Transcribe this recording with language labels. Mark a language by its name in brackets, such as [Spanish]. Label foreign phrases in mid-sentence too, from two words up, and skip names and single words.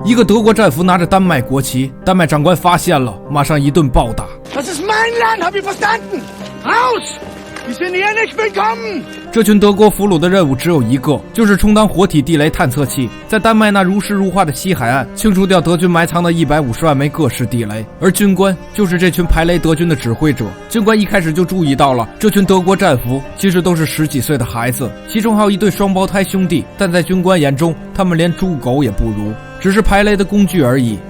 [Chinese] 一个德国战俘拿着丹麦国旗，丹麦长官发现了，马上一顿暴打。 [German] Das ist mein Land, hab ich verstanden? Raus! Die sind hier nicht willkommen! [Chinese] 这群德国俘虏的任务只有一个，就是充当活体地雷探测器，在丹麦那如诗如画的西海岸清除掉德军埋藏的150万枚各式地雷。而军官就是这群排雷德军的指挥者。军官一开始就注意到了，这群德国战俘其实都是10几岁的孩子，其中还有一对双胞胎兄弟，但在军官眼中，他们连猪狗也不如，只是排雷的工具而已。